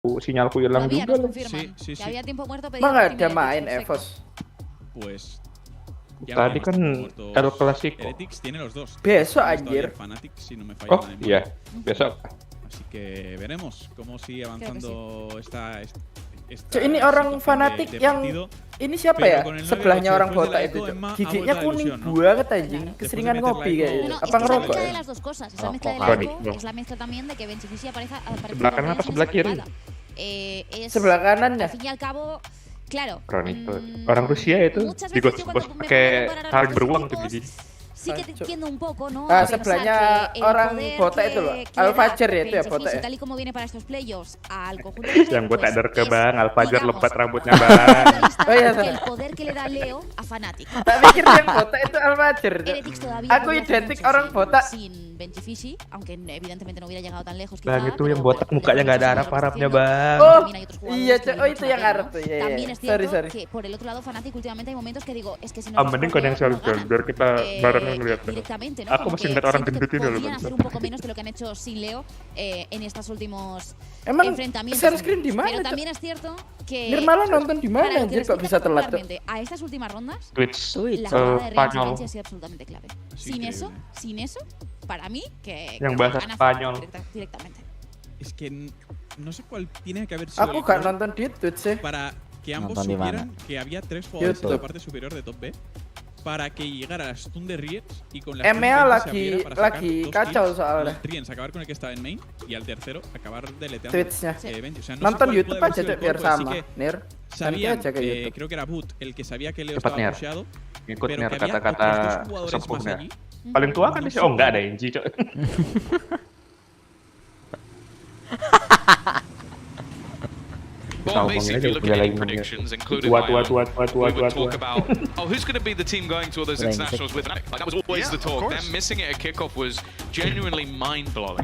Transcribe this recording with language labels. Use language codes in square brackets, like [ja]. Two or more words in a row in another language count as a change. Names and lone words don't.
[id] sinyalku hilang [es] Todavía [id] juga [es] nos [id] loh. [es] confirman Sí. que había tiempo muerto pedido [id] Emang [es] por [id] ada Team main Heretics, EVOS? [es] Pues ya [id] Tadi [es] veremos, [id] kan [es] muertos. El Clasico. Heretics tiene los dos. [id] Besok, [es] Tenemos todavía [id] anjir. [es] Fanatics, si no me falla [id] Oh [es] la memoria. [id] iya, besok. [es] Así que veremos cómo sigue avanzando esta [id] Ini orang [es] situación [id] fanatik [es] de [id] yang [es] partido. [id] ini siapa [es] Pero [id] ya? [es] con el 9-8 [id] Sebelahnya orang [es] después de [id] botak [es] la [id] itu, [es] eco, [id] Cok. [es] Emea ha [id] Giginya [es] vuelto a la [id] kuning [es] ilusión, ¿no? [id] banget anjing. [es] Después de [id] Keseringan [es] meter la [id] ngopi [es] eco- [id] kayaknya. [es] No, [id] Apa [es] es que es la [id] ngerokok [es] mezcla [id] ya? [es] de las dos cosas. Es la [id] Oh, [es] mezcla de la [id] Chronic, [es] eco, [id] no. [es] es la mezcla también de que Benchifici aparece [id] Sebelah kanan apa sebelah kiri? [es] Es, [id] Sebelah kanannya. [es] al fin y al cabo, claro. [id] Chronic. Orang Rusia itu [es] Muchas [id] di [es] veces yo [id] gos [es] cuando me [id] pakai [es] pongo a comparar a [id] taring [es] los [id] beruang [es] equipos, [id] tuh Gigi. [es] sí que te entiendo un poco, ¿no? [id] Ah, [es] A pensar [id] sebelahnya [es] que el [id] orang [es] poder [id] botak [es] que- [id] itu loh. [es] que le [id] Al [es] da [id] Fajar ya itu ya [es] Benchifici, [id] botak ya. [es] tal y como viene para estos playoffs al conjunto [id] Yang botak [es] pues, [id] derke [es] es, [id] bang, Al-Fajar [es] digamos, [id] lebat rambutnya bang. Oh, iya, [es] que [id] salah. [es] el poder que le da Leo a Fnatic. [id] Tak pikir yang botak itu Al Fajar. [es] Heretics todavía [id] Aku [es] podría hacer [id] identik [es] mucho [id] orang botak. [es] sin Benchifici, aunque evidentemente no hubiera llegado tan lejos. [id] Bang [es] quizá, [id] itu yang [es] pero [id] botak [es] bueno, [id] mukanya nggak ada [es] lo que [id] arap-arapnya [es] está [id] bang. [es] haciendo. [id] Oh, [es] También hay otros jugadores [id] iya, [es] que [id] Cok. [es] valen [id] Oh, [es] mucho [id] itu [es] la [id] yang [es] pena, [id] Arab [es] ¿no? [id] tuh. Iya, iya. [es] También es cierto [id] Sorry. [es] que por el otro lado Fnatic últimamente hay momentos que digo, es que si no [id] Ah, [es] los [id] mending [es] juego, [id] kau yang [es] no [id] selfie [es] ganan. [id] biar kita bareng ngeliat. [es] Directamente, ¿no? [id] Aku [es] Como [id] masih [es] que [id] ngeliat orang [es] siento que [id] gendut ini loh. [es] podrían hacer un poco menos de lo que han hecho sin Leo en estos últimos [id] Emang [es] enfrentamientos. [en] share screen [id] di mana, [es] Pero [id] Cok? [es] también es cierto que [id] Nirmala nonton di [es] para [id] mana [es] lo que [id] anjir kok bisa [es] respecta [id] telat tuh? [es] particularmente a estas últimas rondas, [id] Twitch [es] la jugada de Real [id] Spanyol. [es] Challenge ha sido absolutamente clave. Es Sin increíble. eso, para mí, que [id] Yang [es] que [id] bahasa [es] gana [id] Spanyol. [es] directamente. Es que no sé cuál tiene que haber sido [id] Aku [es] el [id] gak [es] call [id] nonton di Twitch sih. [es] para que ambos [id] Nonton di mana? [es] supieran que había tres jugadores en [id] YouTube. [es] la parte superior de top B para que llegara la stun de Riets y con la [id] Emea [es] stun 20 se abriera [id] lagi [es] para sacar [id] lagi [es] dos [id] kacau [es] kills, [id] soalnya. [es] con Riens acabar con el que estaba en main y al tercero acabar deleteando [id] Twitch-nya. [es] Benji. O sea, no sé [id] Nonton [es] cuál [id] YouTube [es] puede haber [id] aja [es] sido [id] Cok, [es] el [id] biar [es] call, pero sí [id] sama. [es] que [id] Nir. [es] sabían, [id] aja ke YouTube. [es] creo que era Boot el que sabía que Leo [id] Cepat, [es] estaba [id] Nir. [es] pusheado, [id] Ngikut [es] pero [id] nih [es] que había [id] kata-kata [es] otros dos jugadores más [id] sepuhnya. [es] allí. [id] Paling tua kan dia? Oh enggak ada Enji, Cok. [en] Well, basically, if you look at any predictions, including my own, we would talk about, oh, who's going to be the team going to all those internationals with? Like, that was always the talk. Them missing it at kickoff was genuinely mind-blowing.